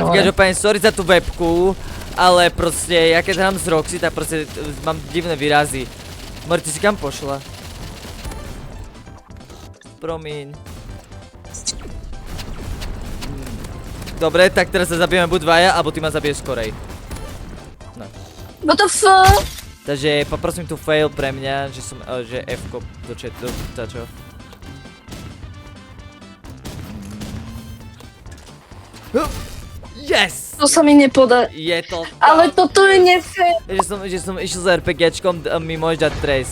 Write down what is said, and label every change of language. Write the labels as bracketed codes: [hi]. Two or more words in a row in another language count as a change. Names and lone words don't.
[sk] Každopádne, sorry za tú webku, ale proste, ja keď hrám s Roxy, tak proste mám divné výrazy. Mori, ty si kam pošla? Promiň. Dobre, tak teraz sa zabijeme buď dvaja, alebo ty ma zabiješ skorej. No. [en] What the fuck? [sk] Takže poprosím tu fail pre mňa, že F-ko do chatu, čo? Yes! To sa mi nepodá. Je to tam. Ale toto je nefér. Že som išiel za RPGčkom, mi môžeš dať trest.